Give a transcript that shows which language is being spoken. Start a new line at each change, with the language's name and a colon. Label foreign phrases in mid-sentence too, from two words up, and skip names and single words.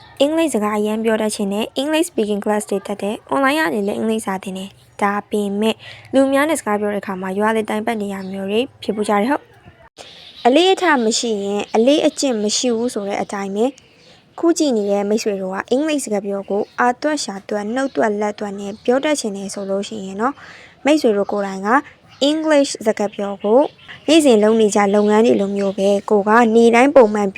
Burmese: အင်္ဂလိပ်စကားအရင်ပြောတတ်ခြင်းနဲ့
English: English speaking class
Burmese: တွေတက်တဲ့ online ရနေလဲအင်္ဂလိပ်စာသင်တယ်။ဒါပေမဲ့လူများနဲ့စကားပြောတဲ့အခါမှာရွာလေတိုင်ပတ်နေရမျိုးတွေဖြစ်ပူကြတယ်ဟုတ်။အလေးအထားမရှိရင်အလေးအကျင့်မရှိဘူးဆိုတဲ့အတိုင်းပဲခုကြည့်နေတဲ့မိတ်ဆွေတို့ကအင်္ဂလိပ်စကားပြောကိုအာသွက်ရှာသွက်နှုတ်သွက်လက်သွက်နဲ့ပြောတတ်ခြင်းနဲ့ဆိုလို့ရှိရင်နော်မိတ်ဆွေတို့ကိုယ်တိုင်က English စကားပြောကိုနေ့စဉ်လုပ်နေကြလုပ်ငန်းတွေလိုမျိုးပဲကိုကနေတိုင်းပုံမှန်